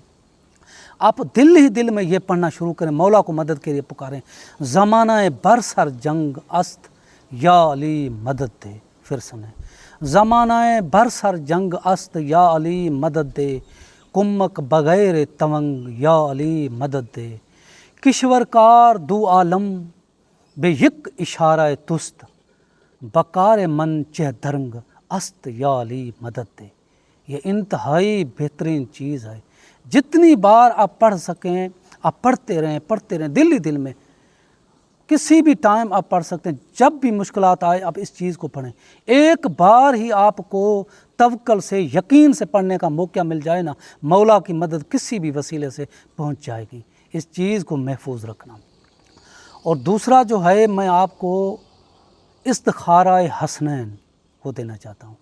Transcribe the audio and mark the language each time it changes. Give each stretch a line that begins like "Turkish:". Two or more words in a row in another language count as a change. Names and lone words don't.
Urdu: آپ دل ہی دل میں یہ پڑھنا شروع کریں، مولا کو مدد کے لیے پکاریں،
Persian: زمانہ برسر جنگ است یا علی مدد دے۔
Urdu: پھر سنیں،
Persian: زمانہ برسر جنگ است یا علی مدد دے، کمک بغیر تونگ یا علی مدد دے، کشور کار دو عالم بے یک اشارہ تست، بکار من چہ درنگ است یا علی مدد دے۔
Urdu: یہ انتہائی بہترین چیز ہے۔ جتنی بار آپ پڑھ سکیں آپ پڑھتے رہیں دل ہی دل میں، کسی بھی ٹائم آپ پڑھ سکتے ہیں، جب بھی مشکلات آئے آپ اس چیز کو پڑھیں. ایک بار ہی آپ کو توکل سے، یقین سے پڑھنے کا موقع مل جائے نا، مولا کی مدد کسی بھی وسیلے سے پہنچ جائے گی. اس چیز کو محفوظ رکھنا. اور دوسرا جو ہے، میں آپ کو استخارہ حسنین کو دینا چاہتا ہوں.